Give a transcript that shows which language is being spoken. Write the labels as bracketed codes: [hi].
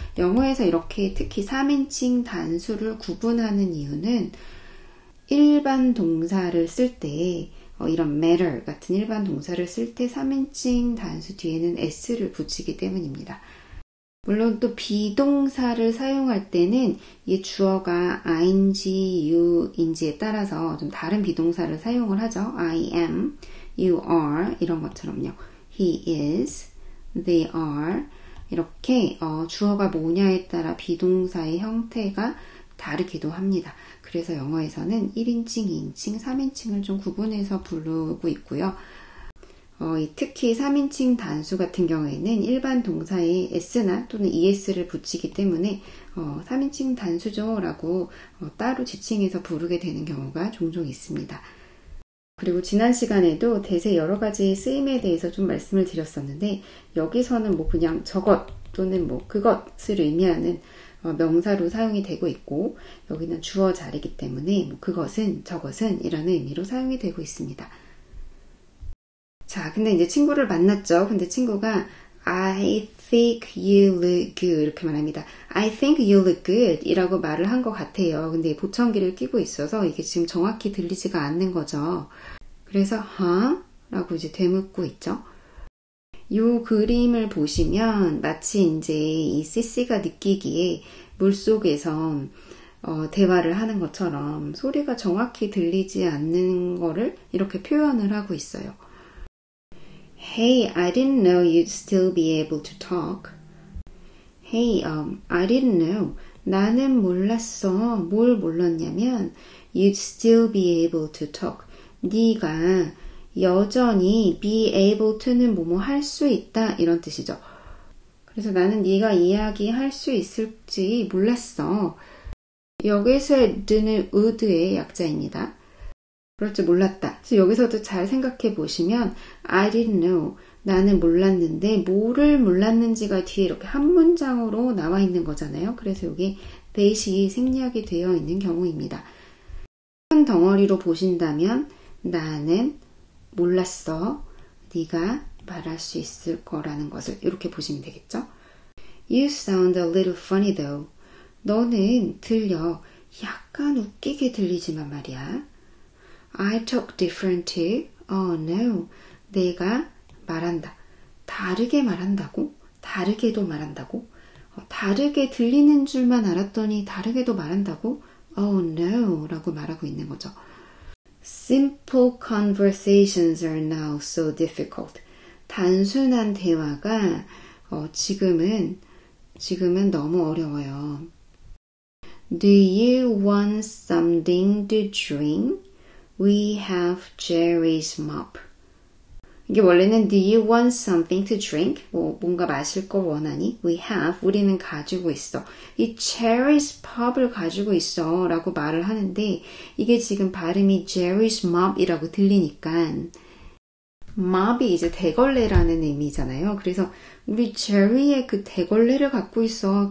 [ko] 영어에서 이렇게 특히 3인칭 단수를 구분하는 이유는 일반 동사를 쓸 때 이런 matter 같은 일반 동사를 쓸 때 3인칭 단수 뒤에는 s를 붙이기 때문입니다. 물론 또 비동사를 사용할 때는 이 주어가 ing, you인지에 따라서 좀 다른 비동사를 사용을 하죠. [en] I am, you are 이런 것처럼요. He is, they are 이렇게 주어가 뭐냐에 따라 비동사의 형태가 다르기도 합니다. [ko] 그래서 영어에서는 1인칭, 2인칭, 3인칭을 좀 구분해서 부르고 있고요. 특히 3인칭 단수 같은 경우에는 일반 동사에 s나 또는 es를 붙이기 때문에 3인칭 단수죠 라고 따로 지칭해서 부르게 되는 경우가 종종 있습니다. 그리고 지난 시간에도 대세 여러 가지 쓰임에 대해서 좀 말씀을 드렸었는데 여기서는 뭐 그냥 저것 또는 뭐 그것을 의미하는 명사로 사용이 되고 있고 여기는 주어 자리이기 때문에 뭐 그것은 저것은 이라는 의미로 사용이 되고 있습니다. 자, 근데 이제 친구를 만났죠. 근데 친구가 [en] I think you look good [ko] 이렇게 말합니다. [en] I think you look good [ko] 이라고 말을 한 것 같아요. 근데 보청기를 끼고 있어서 이게 지금 정확히 들리지가 않는 거죠. 그래서 huh? 라고 이제 되묻고 있죠. 이 그림을 보시면 마치 이제 이 CC가 느끼기에 물속에서 대화를 하는 것처럼 소리가 정확히 들리지 않는 거를 이렇게 표현을 하고 있어요. [en] Hey, I didn't know you'd still be able to talk. Hey, I didn't know. [ko] 나는 몰랐어. 뭘 몰랐냐면 [en] you'd still be able to talk. [ko] 네가 여전히 [en] be able to [ko] 는 뭐뭐 할 수 있다 이런 뜻이죠. 그래서 나는 네가 이야기할 수 있을지 몰랐어. 여기서의 드는 would의 약자입니다. 그럴 줄 몰랐다. 그래서 여기서도 잘 생각해 보시면 [en] I didn't know. [ko] 나는 몰랐는데 뭐를 몰랐는지가 뒤에 이렇게 한 문장으로 나와 있는 거잖아요. 그래서 여기 that이 생략이 되어 있는 경우입니다. 큰 덩어리로 보신다면 나는 몰랐어. 네가 말할 수 있을 거라는 것을 이렇게 보시면 되겠죠. [en] You sound a little funny though. [ko] 너는 들려. 약간 웃기게 들리지만 말이야. [en] I talk different too. Oh no. [ko] 내가 말한다. 다르게 말한다고? 다르게도 말한다고? 다르게 들리는 줄만 알았더니 다르게도 말한다고? [en] Oh no. [ko] 라고 말하고 있는 거죠. [en] Simple conversations are now so difficult. [ko] 단순한 대화가 지금은 너무 어려워요. [en] Do you want something to drink? We have Jerry's mop. [ko] 이게 원래는 [en] Do you want something to drink? [ko] 뭔가 마실 걸 원하니? [en] We have. [ko] 우리는 가지고 있어. 이 Jerry's pop을 가지고 있어 라고 말을 하는데 이게 지금 발음이 Jerry's mop이라고 들리니까 mop이 이제 대걸레라는 의미잖아요. 그래서 우리 제리의 그 대걸레를 갖고 있어.